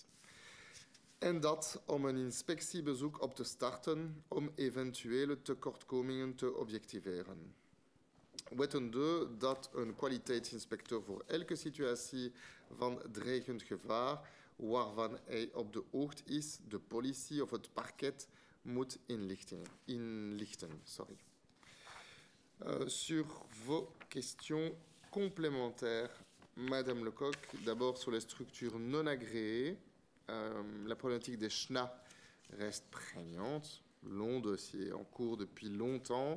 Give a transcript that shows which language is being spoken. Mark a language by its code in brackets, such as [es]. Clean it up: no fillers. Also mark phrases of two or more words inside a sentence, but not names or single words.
[nl] En dat om een inspectiebezoek op te starten om eventuele tekortkomingen te objectiveren. Wettende dat een kwaliteitsinspecteur voor elke situatie van dreigend gevaar waarvan hij op de hoogte is, de politie of het parquet moet inlichten. [fr] Sur vos questions complémentaires, Madame Lecoq, d'abord sur les structures non agréées. La problématique des SNA reste prégnante, long dossier en cours depuis longtemps.